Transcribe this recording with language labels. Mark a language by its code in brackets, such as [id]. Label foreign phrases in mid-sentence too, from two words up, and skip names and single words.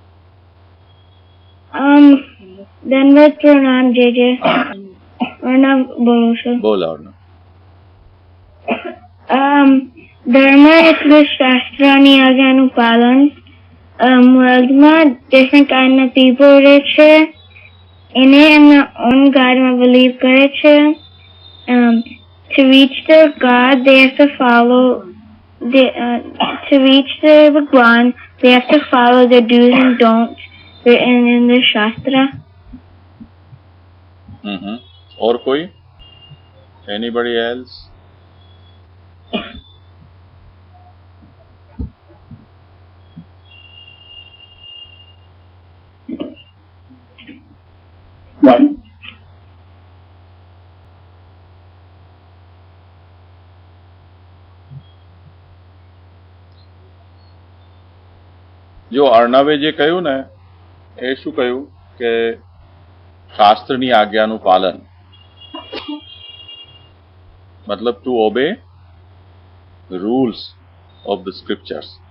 [gu] ધન્યવાદ પ્રણામ JJ. પ્રણામ બોલું છું. બોલ અર્ણવ. ધર્મ એટલે શાસ્ત્રની આજ્ઞાનું પાલન. વર્લ્ડમાં [en] different kind of people [gu] રહે છે. એને એમના own Godમાં believe કરે છે. [en] To reach their God, they have to follow. To reach their Bhagwan, they have to follow the do's and don'ts written in the Shastra. [hi] और कोई? [en] Anybody else? One. [gu] જો અર્ણવે જે કહ્યું ને એ શું કહ્યું કે શાસ્ત્રની આજ્ઞાનું પાલન મતલબ [en] to obey rules of the scriptures.